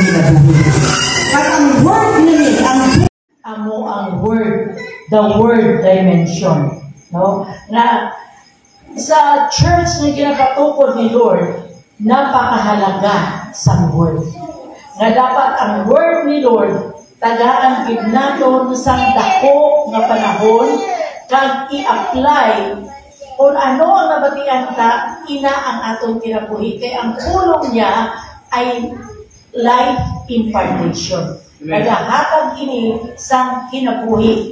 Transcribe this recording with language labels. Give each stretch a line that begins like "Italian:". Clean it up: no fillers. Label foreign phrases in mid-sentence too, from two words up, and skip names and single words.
Hiligaynon: panahon. At ang word nini, ang word,
English: the word dimension,
Hiligaynon: no? Na sa church na ginakatukod ni Lord, napakahalaga sa word. Nga dapat ang word ni Lord tagaan gid naton sa dako nga panahon kag i-apply kung ano ang nabatian ka, ina ang atong kinabuhi. Kay ang pulong niya ay
English: life impartation.
Hiligaynon: Nagahatag ini sang kinabuhi.